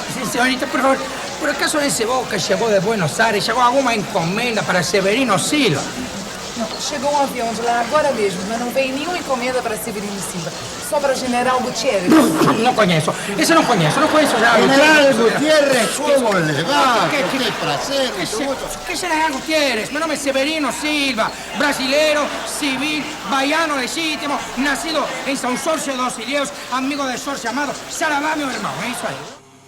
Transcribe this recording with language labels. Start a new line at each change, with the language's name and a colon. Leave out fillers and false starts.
Portuguese: Señorita, por favor, por acaso esse voo que chegou de Buenos Aires, chegou alguma encomenda para Severino Silva? Não, chegou um avião de lá agora mesmo, mas não veio nenhuma encomenda para Severino Silva. Só para General Gutierrez. Não conheço. Esse não conheço já.
Spanish: General Gutierrez, ¿cómo le va? Qué placer.
Portuguese: Que General Gutierrez? Meu nome é Severino Silva, brasileiro, civil, baiano legítimo, nascido em São Sorcio dos Ilhéus, amigo de Sorcio amado, Saravá, meu irmão, é isso aí.